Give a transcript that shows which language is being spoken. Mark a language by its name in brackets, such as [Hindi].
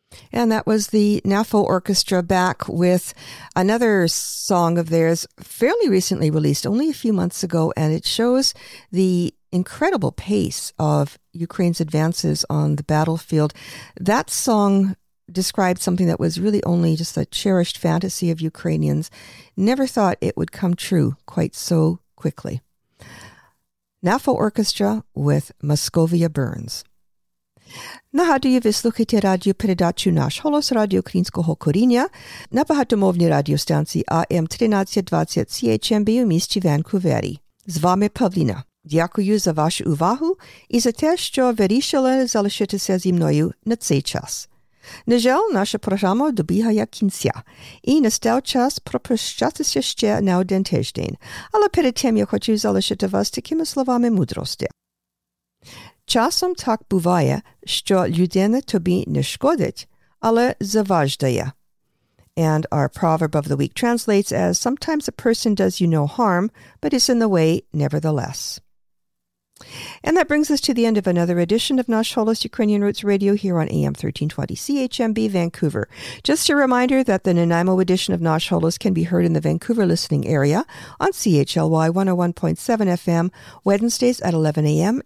[English] And that was the Naffo Orchestra back with another song of theirs, fairly recently released, only a few months ago, and it shows the incredible pace of Ukraine's advances on the battlefield. That song described something that was really only just a cherished fantasy of Ukrainians. Never thought it would come true quite so quickly. Naffo Orchestra with Moscovia Burns. [Ukrainian] Нагадую, ви слухаєте радіопередачу «Наш голос» радіо Українського коріння на багатомовній радіостанції АМ 1320 CHMB у місті Ванкувері. З вами Павліна. Дякую за вашу увагу і за те, що вирішили залишитися зі мною на цей час. На жаль, наша програма добігає кінця, і настав час попрощатися ще на один тиждень. Але перед тим я хочу залишити вас такими словами мудрості. Часом так буває, що людина тобі не шкодить, але заваждає. [English] And our proverb of the week translates as, sometimes a person does you no harm, but is in the way nevertheless. And that brings us to the end of another edition of Nash Holos Ukrainian Roots Radio here on AM 1320 CHMB Vancouver. Just a reminder that the Nanaimo edition of Nash Holos can be heard in the Vancouver listening area on CHLY 101.7 FM, Wednesdays at 11 a.m.